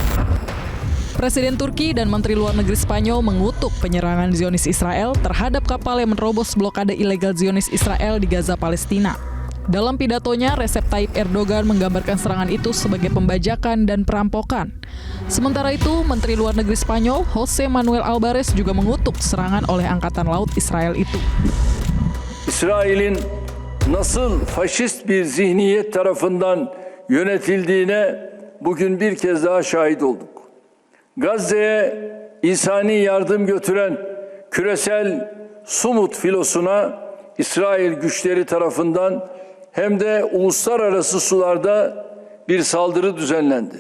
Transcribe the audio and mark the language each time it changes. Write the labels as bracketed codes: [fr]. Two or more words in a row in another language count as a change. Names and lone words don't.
[id] Presiden Turki dan Menteri Luar Negeri Spanyol mengutuk penyerangan Zionis Israel terhadap kapal yang menerobos blokade ilegal Zionis Israel di Gaza, Palestina. Dalam pidatonya, Recep Tayyip Erdogan menggambarkan serangan itu sebagai pembajakan dan perampokan. Sementara itu, Menteri Luar Negeri Spanyol, José Manuel Albares, juga mengutuk serangan oleh Angkatan Laut Israel itu. [tr] İsrail'in nasıl faşist bir zihniyet tarafından yönetildiğine bugün bir kez daha şahit olduk. Gazze'ye insani yardım götüren küresel Sumut filosuna İsrail güçleri tarafından hem de uluslararası sularda bir saldırı düzenlendi.